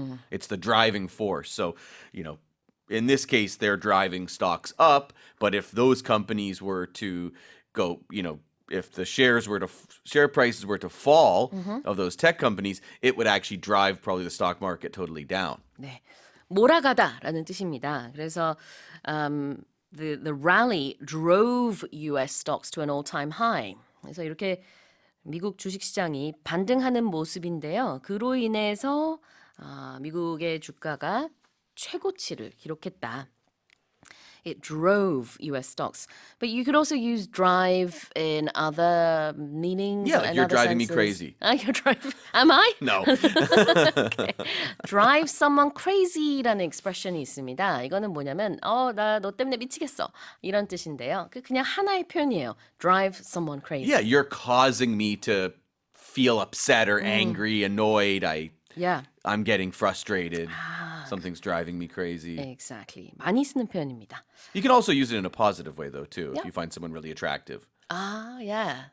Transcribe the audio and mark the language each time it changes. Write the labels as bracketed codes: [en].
[en] It's the driving force. So, in this case, they're driving stocks up. But if those companies were to go, if the share prices were to fall of those tech companies, it would actually drive probably the stock market totally down. [ko] 네, 몰아가다라는 뜻입니다. [en] 그래서 the rally drove U.S. stocks to an all-time high. [ko] 그래서 이렇게 미국 주식시장이 반등하는 모습인데요. 그로 인해서 미국의 주가가 최고치를 기록했다. [en] It drove U.S. stocks. But you could also use drive in other meanings. Yeah, like in you're other driving me senses. crazy. You're driving. Am I? No. Okay. Drive someone crazy [ko] 라는 expression이 있습니다. 이거는 뭐냐면 나 너 때문에 미치겠어. 이런 뜻인데요. 그냥 하나의 표현이에요. [en] Drive someone crazy. Yeah, you're causing me to feel upset or angry, annoyed. Yeah. I'm getting frustrated. Something's driving me crazy. Exactly. [ko] 많이 쓰는 표현입니다. [en] You can also use it in a positive way, though, too, Yeah. if you find someone really attractive. Yeah.